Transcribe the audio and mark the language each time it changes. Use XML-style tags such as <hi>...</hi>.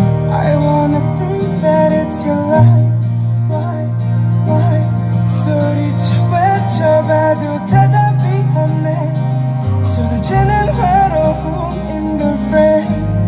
<en>I wanna think that it's your life. Why?</en> <ko>소리쳐 외쳐봐도 대답이 없네. 쏟아지는 외로움</ko> <en>in the rain.</en>